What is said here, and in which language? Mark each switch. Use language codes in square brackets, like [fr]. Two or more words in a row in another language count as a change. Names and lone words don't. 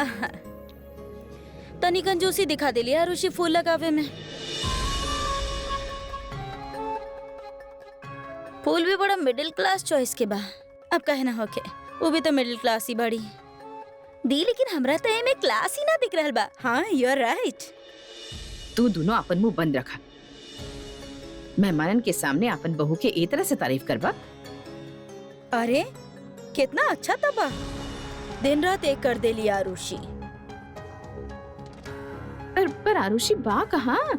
[bho] तनी कंजूसी दिखा देली आरुषि फूल लगावे में। फूल भी बड़ा [en] middle class choice [bho] के बा। अब कहे ना होके, वो भी तो [en] middle class [bho] ही बड़ी दी, लेकिन हमरा तो एमे क्लास ही ना दिख रहल बा। [en] हाँ you are right। [bho] तू दोनों अपन मुंह बंद रखा। मेहमानन के सामने अपन बहू के ए तरह से तारीफ करबा। अरे कितना अच्छा तबा, दिन रात एक कर देली आरुषि। पर आरुषि बा कहाँ?